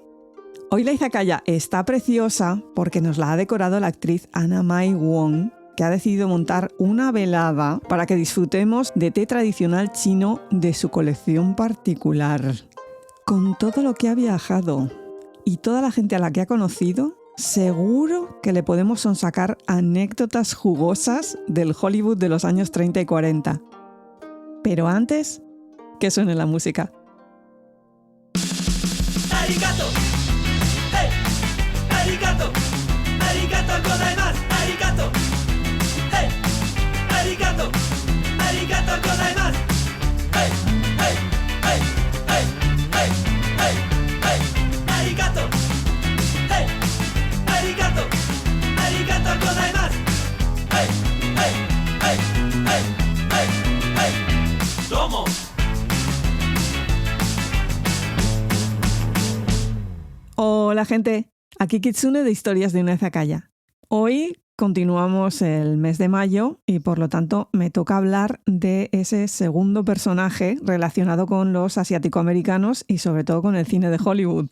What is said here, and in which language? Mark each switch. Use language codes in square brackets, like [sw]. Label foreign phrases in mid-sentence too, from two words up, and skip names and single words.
[es] Hoy la izakaya está preciosa porque nos la ha decorado la actriz Anna May Wong, que ha decidido montar una velada para que disfrutemos de té tradicional chino de su colección particular. Con todo lo que ha viajado y toda la gente a la que ha conocido, seguro que le podemos sonsacar anécdotas jugosas del Hollywood de los años 30 y 40. Pero antes, que suene la música. [ja] ¡Arigato! ¡Hey! ¡Arigato! ¡ありがとうございます! ¡Arigato! ¡Hey! ¡Arigato! ¡ありがとうございます! ¡Hey! ¡Hey! ¡Hey! ¡Hey! ¡Hey! ¡Hey! ¡Hey! ¡Arigato! ¡Hey! ¡Arigato! ¡ありがとうございます! ¡Hey! ¡Hey! ¡Hey! ¡Hey! ¡Hey! ¡Hey! ¡Tomo! [es] Hola gente, aquí Kitsune de Historias de una Izakaya. Hoy continuamos el mes de mayo y por lo tanto me toca hablar de ese segundo personaje relacionado con los asiático-americanos y sobre todo con el cine de Hollywood.